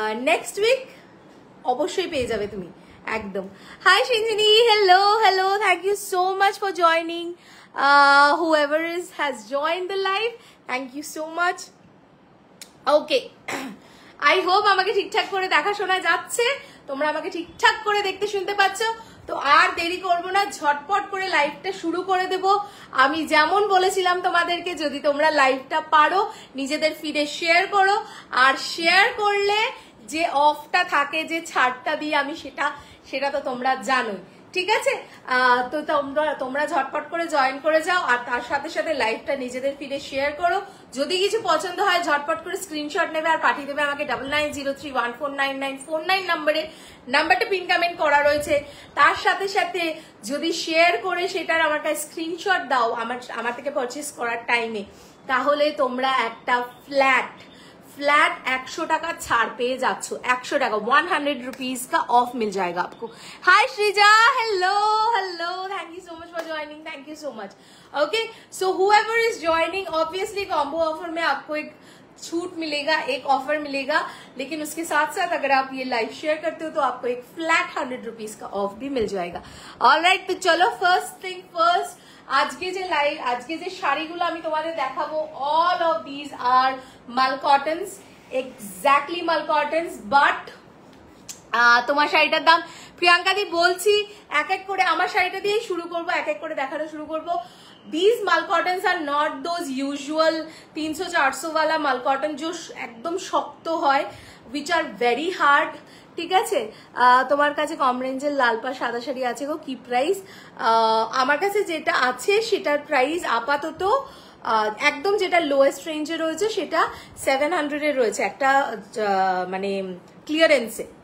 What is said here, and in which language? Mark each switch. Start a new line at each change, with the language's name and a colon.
Bangla: Next week অবশ্যই পেয়ে যাবে তুমি একদম।
English: Hi Sinjini, hello hello, thank you so much for joining. whoever has joined the live, thank you so much. Okay, I hope
Bangla: আমাকে ঠিকঠাক করে দেখাশোনা যাচ্ছে, তোমরা আমাকে ঠিকঠাক করে দেখতে শুনতে পাচ্ছ। তো আর দেরি করব না, ঝটপট করে লাইভটা শুরু করে দেব। আমি যেমন বলেছিলাম তোমাদেরকে, যদি তোমরা লাইভটা পারো নিজেদের ফিডে শেয়ার করো, আর শেয়ার করলে যে অফটা থাকে, যে ছাড়টা দিই আমি, সেটা তো তোমরা জানোই। ঠিক আছে? তো তোমরা ঝটপট করে জয়েন করে যাও, আর তার সাথে সাথে লাইভটা নিজেদের ফিরে শেয়ার করো। যদি কিছু পছন্দ হয় ঝটপট করে স্ক্রিনশট নেবে আর পাঠিয়ে দেবে আমাকে 9903149949 নাম্বারটা পিন কমেন্ট করা রয়েছে। তার সাথে সাথে যদি শেয়ার করে সেটার আমার কাছে স্ক্রিনশট দাও আমার থেকে পারচেস করার টাইমে, তাহলে তোমরা একটা ফ্ল্যাট 100 টাকা ছাড় পেয়ে যাচ্ছ।
Hindi: 100 টাকা 100 रुपीज का ऑफ मिल जाएगा आपको। हाय Sreeja, hello thank you so much for joining, thank you so much.
English: okay, so whoever is joining,
Hindi: obviously combo offer में आपको एक छूट मिलेगा, एक ऑफर मिलेगा, लेकिन उसके साथ साथ अगर आप ये लाइव शेयर करते हो तो आपको एक फ्लैट 100 रुपीज का ऑफ भी मिल जाएगा। ऑलराइट, तो चलो फर्स्ट थिंग फर्स्ट,
Bangla: আজকে যে শাড়িগুলো আমি তোমাদের দেখাবো,
English: all of this are mul cottons,
Bangla: এক্স্যাক্টলি মাল কটনস, বাট তোমার শাড়িটার দাম প্রিয়াঙ্কা দি বলছি এক এক করে আমার শাড়িটা দিয়ে শুরু করব, এক এক করে দেখানো শুরু করব।
English: These mal cottons are not those usual 300-400
Hindi: वाला mal cotton जो एकदम
Bangla: শক্ত হয়,
English: which are very hard।
Bangla: ঠিক আছে, তোমার কাছে কম রেঞ্জের লাল পা সাদা শাড়ি আছে গো, কি প্রাইস? আমার কাছে যেটা আছে সেটার প্রাইস আপাতত একদম যেটা লোয়েস্ট রেঞ্জে রয়েছে সেটা 700 এর রয়েছে, একটা মানে ক্লিয়ারেন্সে।